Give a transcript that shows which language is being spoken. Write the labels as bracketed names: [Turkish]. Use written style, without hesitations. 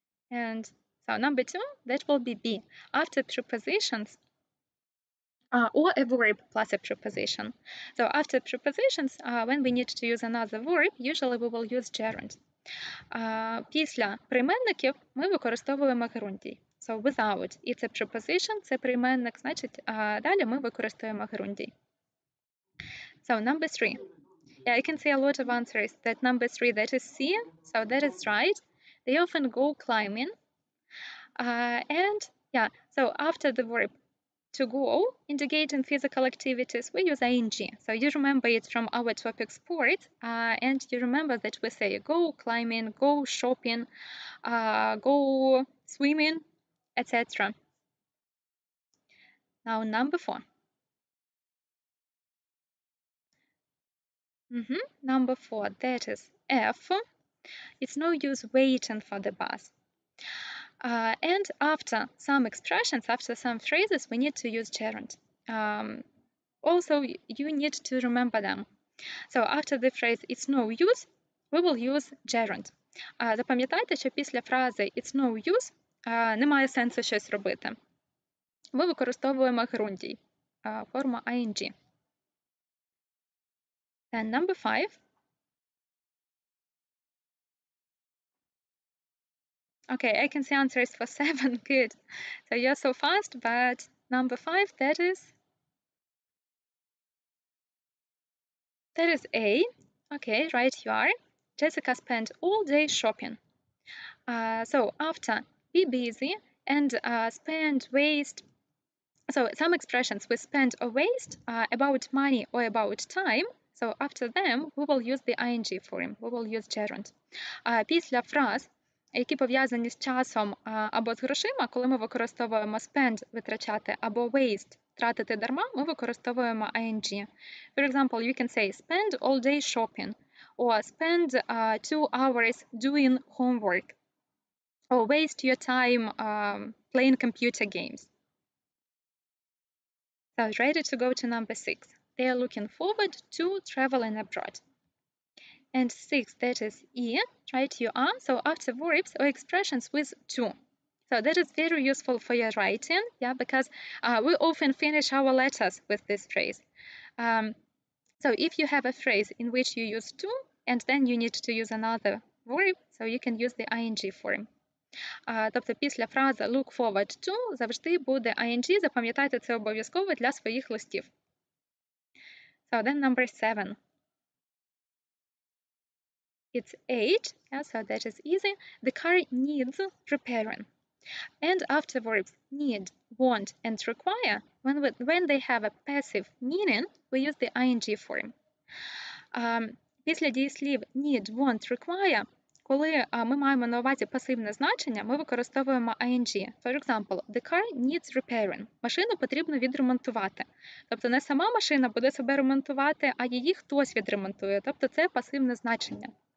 [English] And so number 2, that will be B. After prepositions, or a verb plus a preposition. So after prepositions, when we need to use another verb, usually we will use gerund. [Ukrainian] Після прийменників ми використовуємо герундій. [English] So without, [Ukrainian] і це preposition, це прийменник, значить, далі ми використовуємо герундій. [English] So number 3. Yeah, I can see a lot of answers that number 3, that is C. So that is right. They often go climbing. And yeah, so after the verb to go, indicating physical activities, we use ing. So you remember it from our topic sport, and you remember that we say go climbing, go shopping, go swimming, etc. Now number 4. Number 4, that is F. It's no use waiting for the bus. And after some expressions, after some phrases, we need to use gerund. Also, you need to remember them. So after the phrase it's no use, we will use gerund. [Ukrainian] Запам'ятайте, що після фрази [English] it's no use [Ukrainian] немає сенсу щось робити. Ми використовуємо герундій, форма ing. [English] And number 5. Okay, I can see answers for 7. Good. So you're so fast, but number 5, that is A. Okay, right you are. Jessica spent all day shopping. So after be busy and spend, waste. So some expressions we spend or waste about money or about time. So after them we will use the ing form, we will use gerund. [Ukrainian] Після фраз, які пов'язані з часом або з грошима, коли ми використовуємо spend – витрачати, або waste – тратити дарма, ми використовуємо ing. [English] For example, you can say spend all day shopping, or spend 2 hours doing homework, or waste your time playing computer games. So ready to go to number 6. They are looking forward to traveling abroad. And 6, that is E, right you are. So after verbs or expressions with to. So that is very useful for your writing, yeah, because we often finish our letters with this phrase. So if you have a phrase in which you use to, and then you need to use another verb, so you can use the ing form. [Ukrainian] Тобто після фрази [English] look forward to [Ukrainian] завжди буде ing, запам'ятайте це обов'язково для своїх листів. [English] So then number 7. It's 8, yeah, so that is easy. The car needs repairing. And after verbs need, want, and require, when they have a passive meaning, we use the ing form. [Ukrainian] Після дієслів need, want, require, коли ми маємо на увазі пасивне значення, ми використовуємо ing. [English] For example, the car needs repairing. [Ukrainian] Машину потрібно відремонтувати. Тобто не сама машина буде себе ремонтувати, а її хтось відремонтує. Тобто це пасивне значення.